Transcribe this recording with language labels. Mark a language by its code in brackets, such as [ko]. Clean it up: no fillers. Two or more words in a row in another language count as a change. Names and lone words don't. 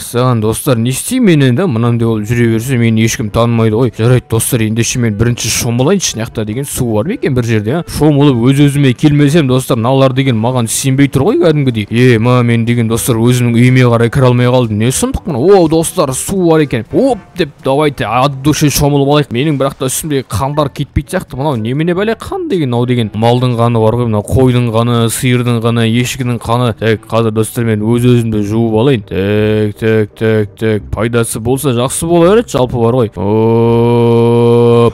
[kk] Саған достар, не істеймін енді? Мынандай ол жүре берсе, мені ешкім танымайды ғой. Жарайды достар, ендеше мен бірінші шомылайыншы, шынақта деген су бар ма екен бір жерде? Шомылып өз-өзіме келмесем, достар, мыналар деген маған сенбей тұр ғой кәдімгідей. Мен деген достар өзімнің үйіме қарай кіре алмай қалдым. Не сұмдық мына? Достар, су бар екен. Деп, [ru] давайте от души [kk] шомылып алайық. Менің бірақ та үстімдегі қандар кетпейді сияқты. Мынау немене бәле қан деген? Мынау деген малдың қаны бар ғой, мынау қойдың қаны, сиырдың қаны, ешкінің қаны. Так, қазір достар, мен өз-өзімді жуып алайын. Так, пайдасы болса жақсы бола береді, жалпы бар ғой.